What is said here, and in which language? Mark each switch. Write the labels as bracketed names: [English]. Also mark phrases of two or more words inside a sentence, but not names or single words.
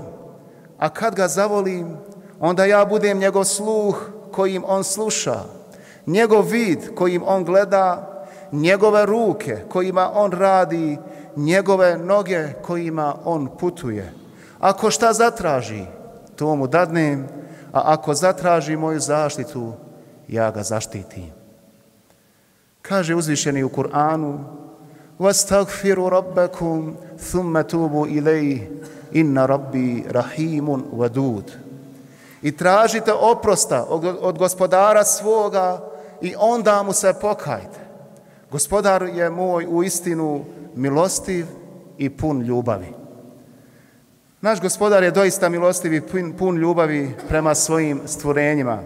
[Bosnian] A kad ga zavolim, onda ja budem njegov sluh kojim on sluša, njegov vid kojim on gleda, njegove ruke kojima on radi, njegove noge kojima on putuje. Ako šta zatraži, to mu dadnem, a ako zatraži moju zaštitu, ja ga zaštitim. Kaže uzvišeni u Kur'anu: [Arabic] وَاسْتَغْفِرُوا رَبَّكُمْ ثُمَّ تُوبُوا إِلَيْهِ إِنَّ رَبِّي رَحِيمٌ وَدُودٌ. [Bosnian] I tražite oprosta od gospodara svoga i onda mu se pokajte. Gospodar je moj u istinu milostiv i pun ljubavi. Naš gospodar je doista milostiv i pun ljubavi prema svojim stvorenjima.